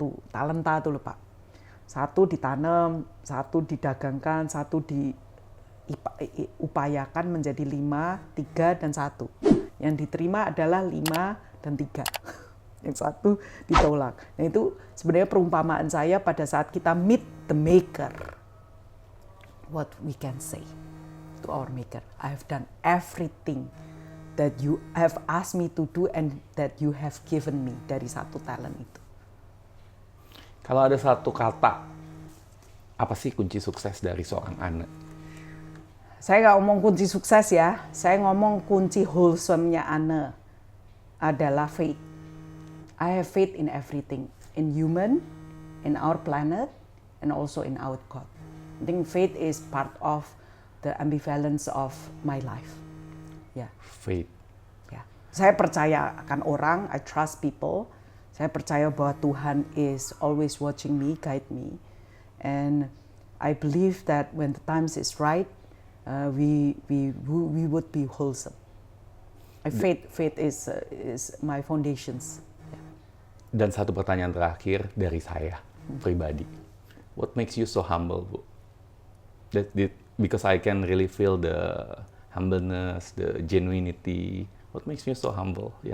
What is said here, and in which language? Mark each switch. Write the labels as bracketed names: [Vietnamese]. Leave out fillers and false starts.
[Indonesian] Talenta tuh loh Pak. 1 ditanam, 1 didagangkan, 1 diupayakan menjadi 5, 3, dan 1. Yang diterima adalah 5 dan 3. Yang 1 ditolak. Nah itu sebenarnya perumpamaan saya pada saat kita [English] meet the maker. What we can say to our maker, I have done everything that you have asked me to do and that you have given me [Indonesian] dari 1 talent itu. Kalau ada satu kata, apa sih kunci sukses dari seorang Anne? Saya nggak ngomong kunci sukses ya, saya ngomong kunci wholesome-nya Anne adalah faith. [English] I have faith in everything, in human, in our planet, and also in our God. I think faith is part of the ambivalence of my life. [Indonesian] Ya. [English] Faith. [Indonesian] Ya. Saya percaya akan orang, [English] I trust people. [Indonesian] Saya percaya bahwa Tuhan [English] is always watching me, guide me. And I believe that when the times is right, we would be wholesome. Faith is my foundations. [Indonesian] Dan satu pertanyaan terakhir dari saya pribadi. [English] What makes you so humble, Bu? Because I can really feel the humbleness, the genuinity. What makes you so humble?